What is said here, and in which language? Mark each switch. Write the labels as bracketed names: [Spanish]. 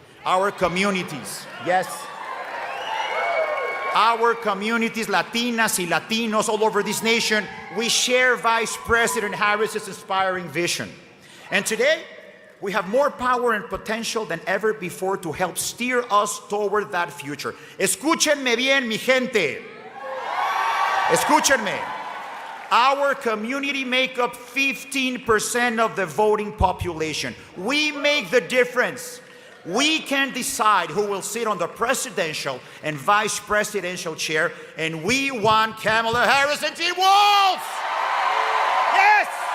[English] Our communities, yes, our communities, [Spanish] Latinas y Latinos [English] all over this nation, we share Vice President Harris's inspiring vision. And today, we have more power and potential than ever before to help steer us toward that future. [Spanish] Escúchenme bien, mi gente. Escúchenme. [English] Our community make up 15% of the voting population. We make the difference. We can decide who will sit on the presidential and vice presidential chair, and we want Kamala Harris and Team Walz. Yes!